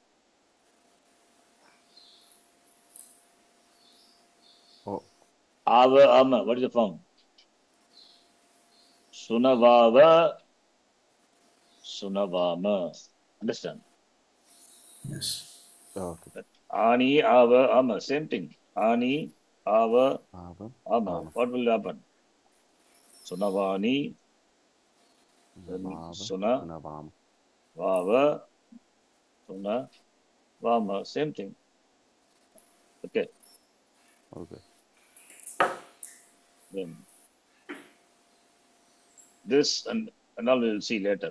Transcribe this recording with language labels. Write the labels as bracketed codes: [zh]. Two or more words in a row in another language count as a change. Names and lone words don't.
[en] Oh, Ava Ama. What is the form? Sunavava Sunavama. Understand? Yes. okay. Ani, Ava, Ama. Same thing. Ani, Ava, Ava, Ama. Ama. What will happen? Sunavani, then Vava, Suna, Sunavam. Vava, Suna, Vama. Same thing. Okay. Okay. Then this and all we will see later.